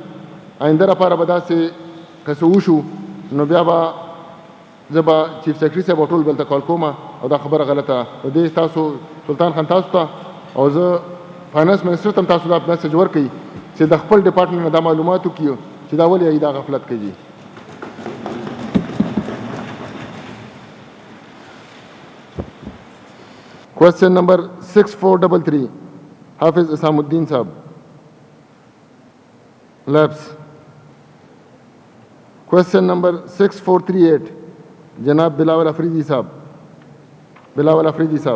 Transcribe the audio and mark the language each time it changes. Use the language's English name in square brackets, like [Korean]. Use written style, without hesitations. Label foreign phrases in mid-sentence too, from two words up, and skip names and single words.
[Pashto] آینده لپاره به داسې که څه وشو نو بیا به زه به [English] chief secretary [Pashto] صاحب ټول بل ته کال کوم او دا خبره غلطه د دې تاسو سلطان خان تاسو ته او زه [English] finance minister [Pashto] ته هم تاسو دا میسج ورکړئ چې د خپل ډپارټمنټ نه دا معلومات وکړي چې دا ولې دا غفلت کوي. [Urdu] کویشچن نمبر 6433 حافظ اسام الدین صاحب. لیپس. کویشچن نمبر 6438 جناب بلاول افریدی صاحب، بلاول افریدی صاحب.